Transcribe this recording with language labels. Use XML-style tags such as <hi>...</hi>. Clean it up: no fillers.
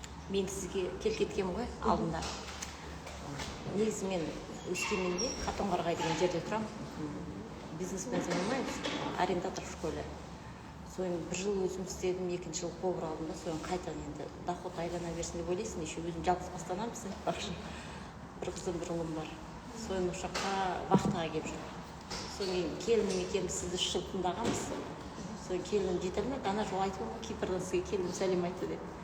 <kk>Мен сізге келкеткем ғой алдында. Негізі мен Өскеменде Қатонқарағай деген жерде тұрамын.</kk> <ru>Бизнеспен занимаюсь, арендатор в школе.</ru> <kk>Соны бір жыл өзім істедім, екінші жыл повар алдым да, соны қайтадан енді доход айлана берсін деп ойлайсың, еще өзім жалғыз бастанамыз, бір қызым бір ұлым бар. Соны осы жаққа вахтаға келіп жүр. Соны келінім екеуміз сізді 3 жыл тыңдағанбыз. Соны келінім жете алмайды, ана жол айтып ғой, Кипрдан сізге келінім сәлем айтты деп.</kk>